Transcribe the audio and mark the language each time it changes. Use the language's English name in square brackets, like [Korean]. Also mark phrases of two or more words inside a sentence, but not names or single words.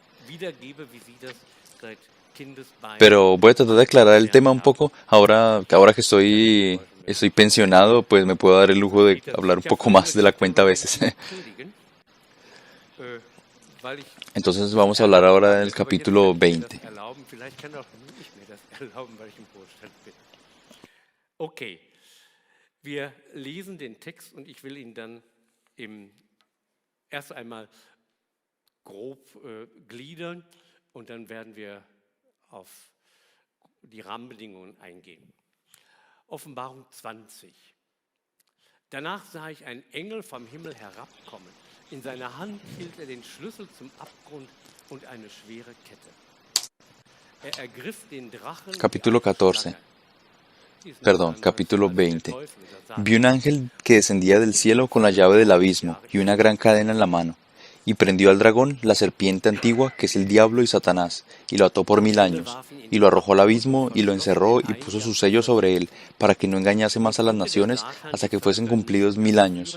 [Spanish] Pero voy a tratar de aclarar el tema un poco. Ahora que estoy pensionado, pues me puedo dar el lujo de hablar un poco más de la cuenta a veces. Entonces vamos a hablar ahora del capítulo 20. [German] Okay, wir lesen den Text und ich will ihn dann erst einmal grob gliedern und dann werden wir auf die Rahmenbedingungen eingehen. Offenbarung 20. Danach sah ich einen Engel vom Himmel herabkommen. In seiner Hand hielt er den Schlüssel zum Abgrund und eine schwere Kette. Er ergriff den Drachen. [Spanish] Capítulo 14. Perdón, capítulo 20. Vi un ángel que descendía del cielo con la llave del abismo y una gran cadena en la mano, y prendió al dragón, la serpiente antigua, que es el diablo y Satanás, y lo ató por 1000 años, y lo arrojó al abismo, y lo encerró, y puso su sello sobre él, para que no engañase más a las naciones hasta que fuesen cumplidos 1000 años.